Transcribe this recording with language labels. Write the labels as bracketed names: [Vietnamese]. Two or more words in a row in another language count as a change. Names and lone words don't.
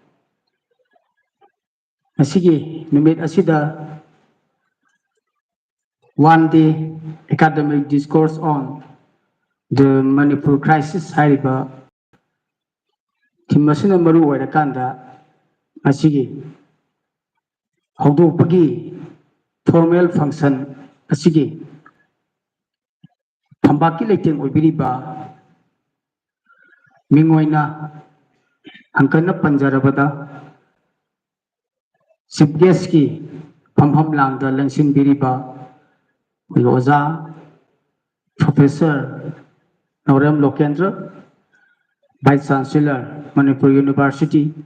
[Manipuri] ngasigi numit asida [English] one day academic discourse on the Manipur crisis [Manipuri] hariba timasina maru oirakanda ngasigi haudoqpagi [English] formal function [Manipuri] asigi thambaki leiteng oibiriba mingoina angkana panjarabada [English] chief guest [Manipuri] ki phampham langda langsin biriba oza professor Naurem Lokendra, [English] vice chancellor [Manipuri] Manipur University